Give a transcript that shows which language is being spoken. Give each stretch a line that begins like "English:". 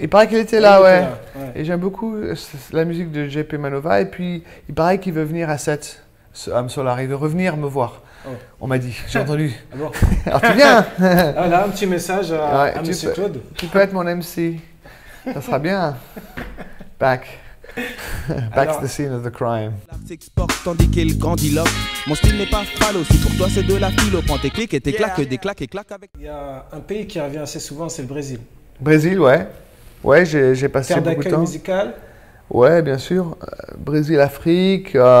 French: Il paraît qu'il était là, ouais. Et j'aime beaucoup la musique de JP Manova. Et puis, il paraît qu'il veut venir à 7, Solar. Il veut revenir me voir. On m'a dit, j'ai entendu. Ah bon? Alors tu viens. Là, un petit message à Monsieur Claude. Tu peux être mon MC. Ça sera bien.
English: Back to the scene of the crime.
French: S'exporte tandis qu'il grandiloque. Mon style n'est pas phallo, si pour toi c'est de la philo. Prends tes clics et tes claques, des claques et claques avec. Il y a un pays qui revient assez souvent, c'est le Brésil. Brésil, ouais. Ouais, j'ai passé beaucoup de temps. Terre d'accueil musical? Ouais, bien sûr. Brésil, Afrique.